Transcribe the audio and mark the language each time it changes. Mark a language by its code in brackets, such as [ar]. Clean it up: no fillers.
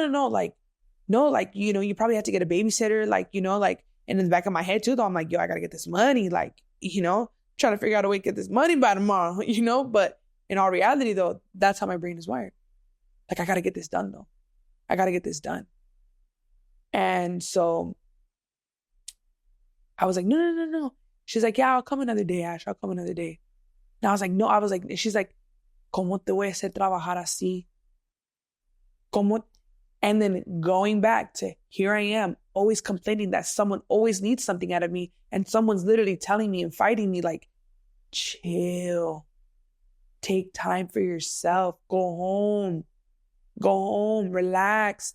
[en] Like, no, like, you know, you probably have to get a babysitter, like, you know, like, and in the back of my head too, though, I'm like, yo, I gotta get this money, like, you know, trying to figure out a way to get this money by tomorrow, you know, but in all reality though, that's how my brain is wired. Like, I gotta get this done though. I gotta get this done. And so I was like, no. She's like, yeah, I'll come another day, Ash, I'll come another day. And I was like, no, she's like, [es] ¿Cómo te voy a hacer trabajar así? ¿Cómo? [en] And then going back to here I am, always complaining that someone always needs something out of me. And someone's literally telling me and fighting me like, chill, take time for yourself, go home, relax.